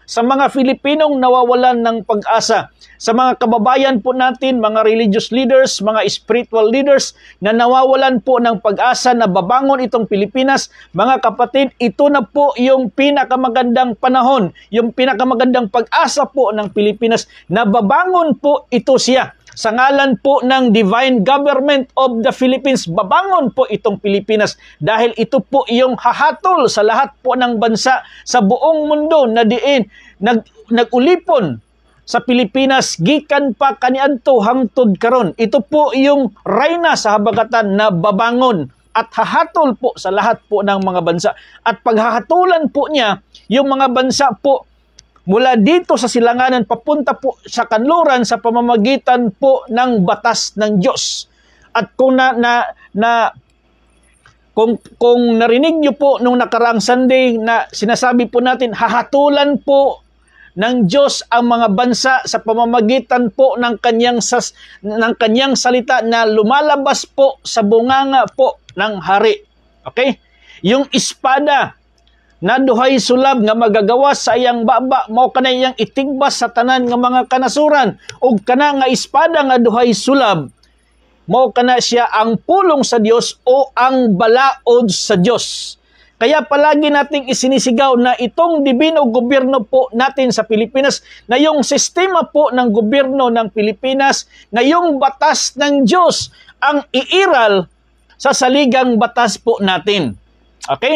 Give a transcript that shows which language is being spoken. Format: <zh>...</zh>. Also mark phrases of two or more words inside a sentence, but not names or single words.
<tl>Sa mga Filipinong nawawalan ng pag-asa, sa mga kababayan po natin, mga religious leaders, mga spiritual leaders na nawawalan po ng pag-asa na babangon itong Pilipinas, mga kapatid, ito na po yung pinakamagandang panahon, yung pinakamagandang pag-asa po ng Pilipinas na babangon po ito siya. Sa ngalan po ng Divine Government of the Philippines, babangon po itong Pilipinas dahil ito po yung hahatol sa lahat po ng bansa sa buong mundo na</tl> <ceb>diin nag-ulipon sa Pilipinas, gikan pa kaniadto hangtod karon.</ceb> <tl>Ito po yung reyna sa habagatan na babangon at hahatol po sa lahat po ng mga bansa. At paghahatulan po niya, yung mga bansa po mula dito sa silanganan papunta po sa kanluran sa pamamagitan po ng batas ng Diyos. At kung kung narinig niyo po nung nakaraang Sunday na sinasabi po natin, hahatulan po ng Diyos ang mga bansa sa pamamagitan po ng kanyang salita na lumalabas po sa bunganga po ng hari. Okay?</tl> <ceb>Yung espada na duhay sulab nga magagawas sa iyang baba, mao kana iyang itigbas sa tanan nga mga kanasuran, ug kana nga espada nga duhay sulab, mao kana siya ang pulong sa Dios o ang balaod sa Dios.</ceb> <tl>Kaya palagi nating isinisigaw na itong dibino gobyerno po natin sa Pilipinas, na yung sistema po ng gobyerno ng Pilipinas, na yung batas ng Diyos ang iiral sa saligang batas po natin. Okay?</tl>